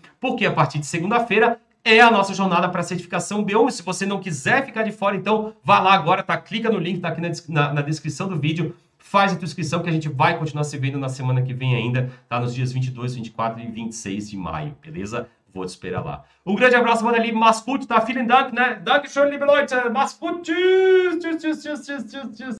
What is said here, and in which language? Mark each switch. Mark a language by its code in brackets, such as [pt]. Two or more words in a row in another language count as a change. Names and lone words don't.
[pt] Porque a partir de segunda-feira é a nossa jornada para a certificação B1. E se você não quiser ficar de fora, então vá lá agora, tá? Clica no link, tá aqui na descrição do vídeo. Faz a tua inscrição que a gente vai continuar se vendo na semana que vem ainda, tá? Nos dias 22, 24 e 26 de maio, beleza? Vou te esperar lá. Um grande abraço, [de] meine lieben. Mach's gut, tá? Vielen Dank, né? Dankeschön, liebe Leute. Mach's gut. Tschüss, tschüss, tschüss, tschüss, tschüss, tschüss.